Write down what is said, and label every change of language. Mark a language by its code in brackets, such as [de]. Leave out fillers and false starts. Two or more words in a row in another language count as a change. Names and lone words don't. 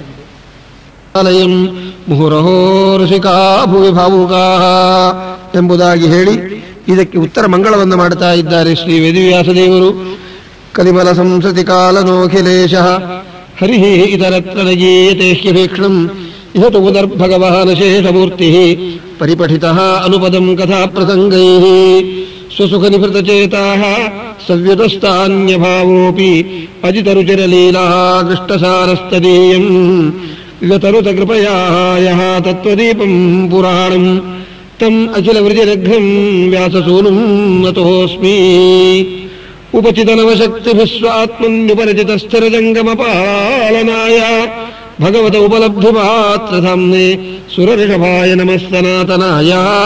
[sa] ಮುಹುರಹೋ ಋಷಿಕಾ ಭುವಿ ಭಾವುಕಾ [kn] ಎಂಬುದಾಗಿ ಹೇಳಿ ಇದಕ್ಕೆ ಉತ್ತರ ಮಂಗಳವನ್ನು ಮಾಡುತ್ತಾ ಇದ್ದಾರೆ ಶ್ರೀ ವೇದವ್ಯಾಸದೇವರು. [sa] ಕಲಿಮಲ ಸಂಸತಿ ಕಾಲನೋಖಿಲೇಶ ಹರಿ ಇತರತ್ರ ನಗೀಯತೆ ಹ್ಯಭೀಕ್ಷಣಂ ಇಹ ತು ಭಗವಾನ್ ಶೇಷಮೂರ್ತಿ ಪರಿಪಠಿತಃ ಅನುಪದಂ ಕಥಾ ಪ್ರಸಂಗೈಃ ಸ್ವಸುಖ ನಿವೃತಚೇತಾಃ ಸವ್ಯತಸ್ಥಾನ್ಯಭಾವೋಪಿ ಅಜಿತರುಚಿರಲೀಲಾ ದೃಷ್ಟಸಾರಸ್ತದೀಯಂ ಗತರುತ ಕೃಪಯಾ ಯಃ ತತ್ವದೀಪಂ ಪುರಾಣಂ ತಂ ಅಖಿಲ ವೃಜಿರಘ್ನಂ ವ್ಯಾಸಸೂನುಂ ನತೋಸ್ಮಿ ಉಪಚಿತನವಶಕ್ತಿಭಿಃ ಸ್ವಾತ್ಮನ್ಯುಪರಿಚಿತಸ್ಥಿರಜಂಗಮಪಾಲನಾಯ ಭಗವತ ಉಪಲಬ್ಧಿಮಾತ್ರಧಾಮ್ನೆ ಸುರಋಷಭಾಯ ನಮಃ ಸನಾತನಾಯ.